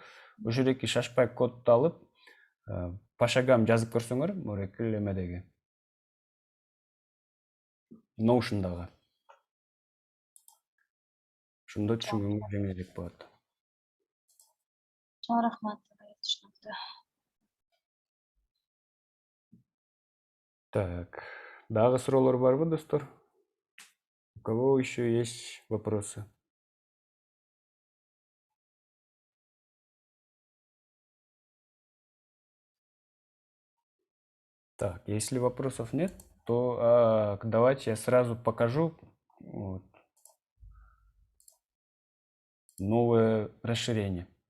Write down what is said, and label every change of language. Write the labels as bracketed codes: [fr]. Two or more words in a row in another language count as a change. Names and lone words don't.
[ky] Ошол эки шашпай кодду алып, [ru] по шагам [ky] жазып көрсөңөр, муреки эмедеги Notion'дагы. Ошондо түшүнгөнгө жеңилирээк болот. Чоң рахмат. Так, дагы суроолор барбы, достор? [ru] У кого еще есть вопросы? Так, если вопросов нет, то давайте я сразу покажу вот, новое расширение.